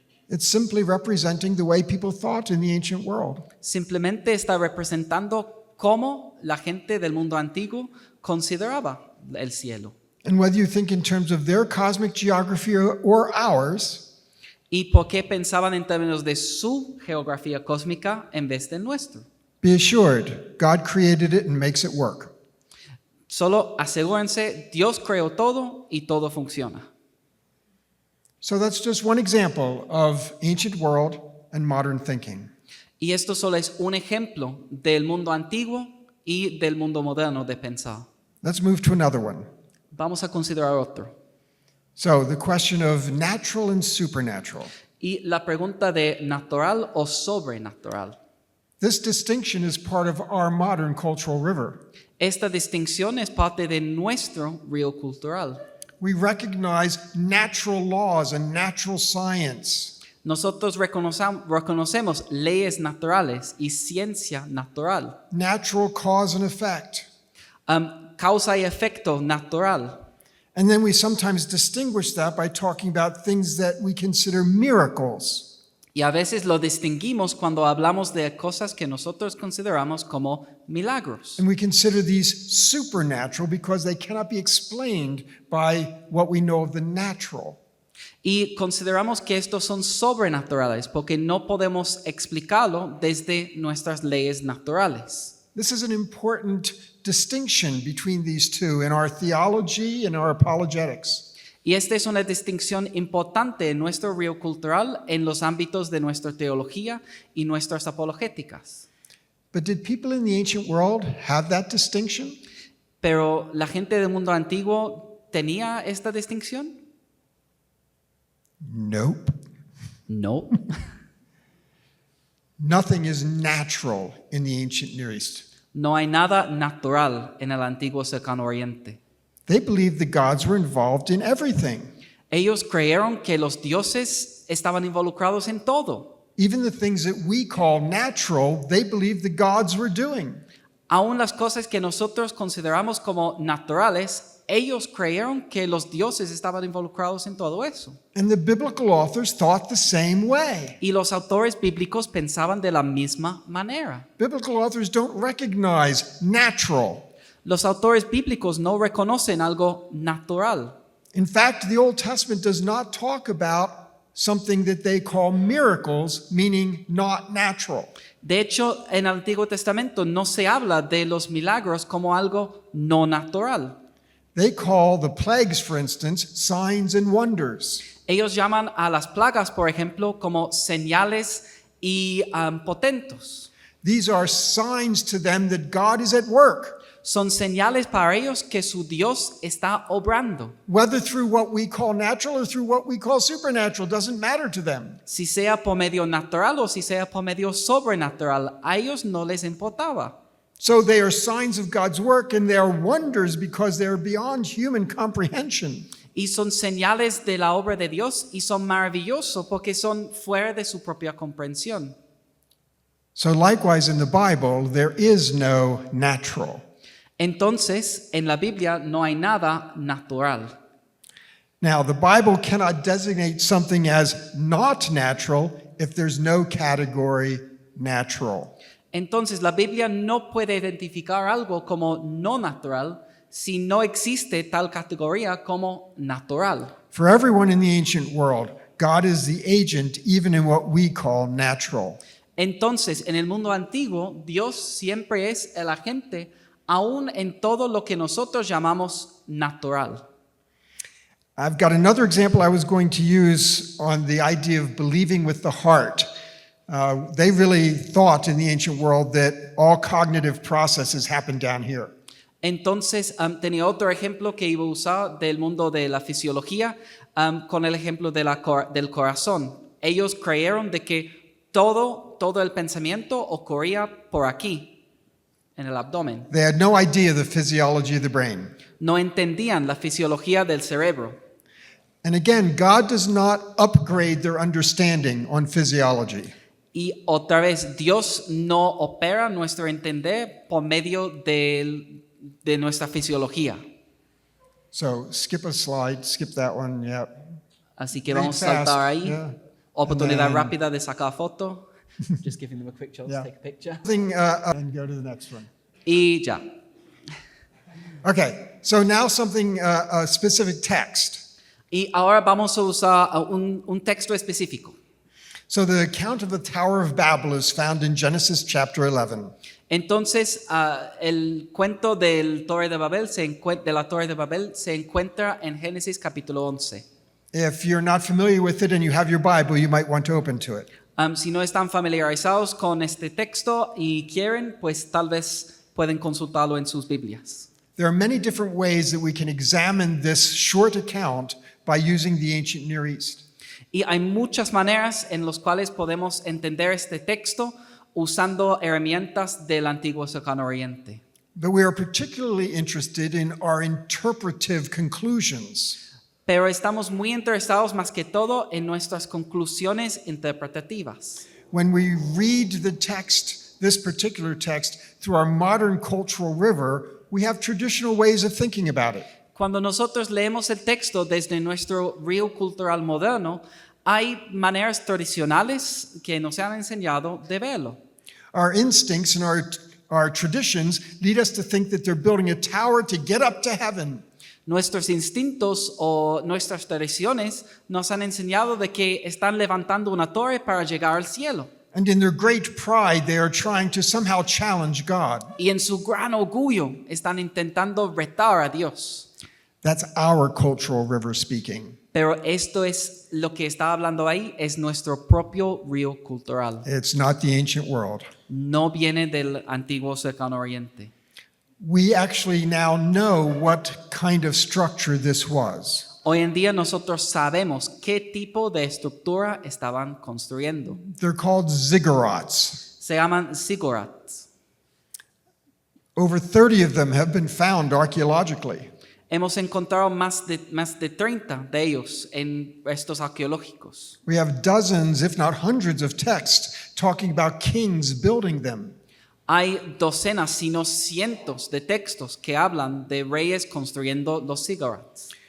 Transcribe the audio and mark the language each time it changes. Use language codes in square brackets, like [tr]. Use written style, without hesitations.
[en] It's simply representing the way people thought in the ancient world. [es] Simplemente está representando cómo la gente del mundo antiguo consideraba el cielo. [en] And whether you think in terms of their cosmic geography or ours, [es] Y por qué pensaban en términos de su geografía cósmica en vez de nuestro. [en] be assured, God created it and makes it work. [es] Solo asegúrense, Dios creó todo y todo funciona. [en] So that's just one example of ancient world and modern thinking. [es] Y esto solo es un ejemplo del mundo antiguo y del mundo moderno de pensar. [en] Let's move to another one. [es] Vamos a considerar otro. [en] So the question of natural and supernatural. [es] Y la pregunta de natural o sobrenatural. [en] This distinction is part of our modern cultural river. [es] Esta distinción es parte de nuestro río cultural. [en] We recognize natural laws and natural science. [es] Nosotros reconocemos leyes naturales y ciencia natural, [en] Natural cause and effect. [es] Causa y efecto natural. [en] And then we sometimes distinguish that by talking about things that we consider miracles. [es] Y a veces lo distinguimos cuando hablamos de cosas que nosotros consideramos como milagros. [en] And we consider these supernatural because they cannot be explained by what we know of the natural. [es] Y consideramos que estos son sobrenaturales porque no podemos explicarlo desde nuestras leyes naturales. [en] This is an important distinction between these two in our theology and our apologetics. [es] Y esta es una distinción importante en nuestro río cultural en los ámbitos de nuestra teología y nuestras apologéticas. [en] But did people in the ancient world have that distinction? [es] Pero ¿la gente del mundo antiguo tenía esta distinción? [en] Nope. [es] No. [en] Nothing is natural in the ancient Near East. [es] No hay nada natural en el antiguo cercano oriente. [en] They believed the gods were involved in everything. [es] Ellos creyeron que los dioses estaban involucrados en todo. [en] Even the things that we call natural, they believed the gods were doing. [es] Aún las cosas que nosotros consideramos como naturales, ellos creyeron que los dioses estaban involucrados en todo eso. [en] And the biblical authors thought the same way. [es] Y los autores bíblicos pensaban de la misma manera. [en] Biblical authors don't recognize natural. [es] Los autores bíblicos no reconocen algo natural. [en] In fact, the Old Testament does not talk about something that they call miracles, meaning not natural. [es] De hecho, en el Antiguo Testamento no se habla de los milagros como algo no natural. [en] They call the plagues, for instance, signs and wonders. [es] Ellos llaman a las plagas, por ejemplo, como señales y potentos. [en] These are signs to them that God is at work, [es] Son señales para ellos que su Dios está obrando. [en] whether through what we call natural or through what we call supernatural, doesn't matter to them. [es] Si sea por medio natural o si sea por medio sobrenatural, a ellos no les importaba. [en] So they are signs of God's work and they are wonders because they are beyond human comprehension. [es] Y son señales de la obra de Dios y son maravillosos porque son fuera de su propia comprensión. [en] So likewise in the Bible, there is no natural. [es] Entonces, en la Biblia no hay nada natural. [en] Now, the Bible cannot designate something as not natural if there's no category natural. [es] Entonces, la Biblia no puede identificar algo como no natural si no existe tal categoría como natural. [en] For everyone in the ancient world, God is the agent even in what we call natural. [es] Entonces, en el mundo antiguo, Dios siempre es el agente, aún en todo lo que nosotros llamamos natural. [en] I've got another example I was going to use on the idea of believing with the heart. They really thought in the ancient world that all cognitive processes happen down here. [es] Entonces, tenía otro ejemplo que iba a usar del mundo de la fisiología con el ejemplo de del corazón. Ellos creyeron de que todo el pensamiento ocurría por aquí, en el abdomen. [en] They had no idea the physiology of the brain. [es] No entendían la fisiología del cerebro. [en] And again, God does not upgrade their understanding on physiology. [es] Y otra vez, Dios no opera nuestro entender por medio de nuestra fisiología. [en] So skip a slide, skip that one, yeah. [es] Así que [en] Very [es] vamos a saltar [en] fast, [es] ahí. [en] yeah. [es] Oportunidad [en] And then- [es] rápida de sacar foto. [en] Just giving them a quick chance Yeah. to take a picture. And go to the next one. [es] Y ya. [en] Okay, so now something, a specific text. [es] Y ahora vamos a usar un texto específico. [en] So the account of the Tower of Babel is found in Genesis chapter 11. [es] Entonces, el cuento de la Torre de Babel se encuentra en Génesis capítulo 11. [en] If you're not familiar with it and you have your Bible, you might want to open to it. [es] Si no están familiarizados con este texto y quieren, pues tal vez pueden consultarlo en sus Biblias. [en] There are many different ways that we can examine this short account by using the ancient Near East. [es] Y hay muchas maneras en las cuales podemos entender este texto usando herramientas del antiguo Cercano Oriente. [en] But we are particularly interested in our interpretive conclusions. [es] Pero estamos muy interesados más que todo en nuestras conclusiones interpretativas. [en] When we read the text, this particular text, through our modern cultural river, we have traditional ways of thinking about it. [es] Cuando nosotros leemos el texto desde nuestro río cultural moderno, hay maneras tradicionales que nos han enseñado de verlo. [en] Our instincts and our traditions lead us to think that they're building a tower to get up to heaven. [es] Nuestros instintos o nuestras tradiciones nos han enseñado de que están levantando una torre para llegar al cielo. [en] And in their great pride, they are trying to somehow challenge God. [es] Y en su gran orgullo están intentando retar a Dios. [en] That's our cultural river speaking. [es] Pero esto es lo que está hablando ahí, es nuestro propio río cultural. [en] It's not the ancient world. [es] No viene del antiguo Cercano Oriente. [en] We actually now know what kind of structure this was. [es] Hoy en día nosotros sabemos qué tipo de estructura estaban construyendo. [en] They're called ziggurats. [es] Se llaman ziggurats. [en] Over 30 of them have been found archaeologically. [es] Hemos encontrado más de 30 de ellos en restos arqueológicos. [en] We have dozens, if not hundreds, of texts talking about kings building them. [es] Hay docenas, sino cientos de textos que hablan de reyes construyendo los ziggurats.